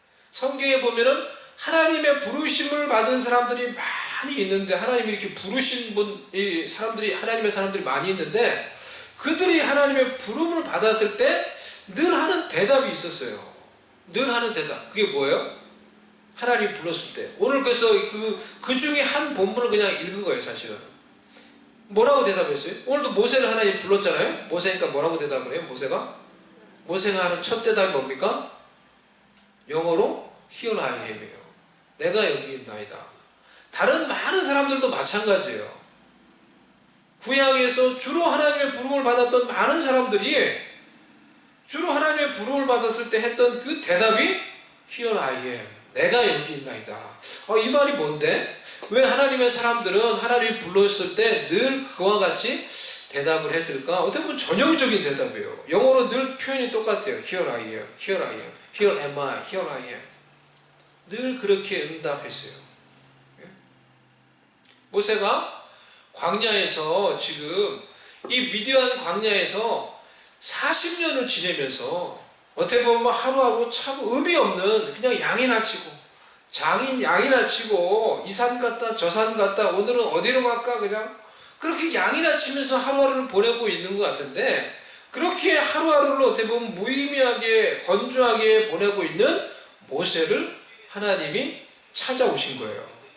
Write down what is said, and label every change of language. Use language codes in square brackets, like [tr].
[ko] 성경에 보면은 하나님의 부르심을 받은 사람들이 많이 있는데, 하나님이 이렇게 부르신 하나님의 사람들이 많이 있는데, 그들이 하나님의 부름을 받았을 때 늘 하는 대답이 있었어요. 늘 하는 대답. 그게 뭐예요? 하나님 불렀을 때. 오늘 그래서 그 중에 한 본문을 그냥 읽은 거예요, 사실은. 뭐라고 대답했어요? 오늘도 모세를 하나님 불렀잖아요? 모세니까 뭐라고 대답을 해요, 모세가 하는 첫 대답이 뭡니까? 영어로 [en] Here I am [ko] 이에요. 내가 여기 있나이다. 다른 많은 사람들도 마찬가지예요. 구약에서 주로 하나님의 부름을 받았던 많은 사람들이 주로 하나님의 부름을 받았을 때 했던 그 대답이 [en] Here I am. [ko] 내가 여기 있나이다. 이 말이 뭔데? 왜 하나님의 사람들은 하나님이 불렀을 때 늘 그와 같이 대답을 했을까? 어떻게 보면 전형적인 대답이에요. 영어로 늘 표현이 똑같아요. [en] Here I am, here I am, here am I, here I am. [ko] 늘 그렇게 응답했어요. 모세가 광야에서, 지금 이 미디안 광야에서 40년을 지내면서 어떻게 보면 하루하루 참 의미 없는, 그냥 양이나 치고 양이나 치고 이 산 갔다 저 산 갔다, 오늘은 어디로 갈까, 그냥 그렇게 양이나 치면서 하루하루를 보내고 있는 것 같은데, 그렇게 하루하루를 어떻게 보면 무의미하게 건조하게 보내고 있는 모세를 하나님이 찾아오신 거예요.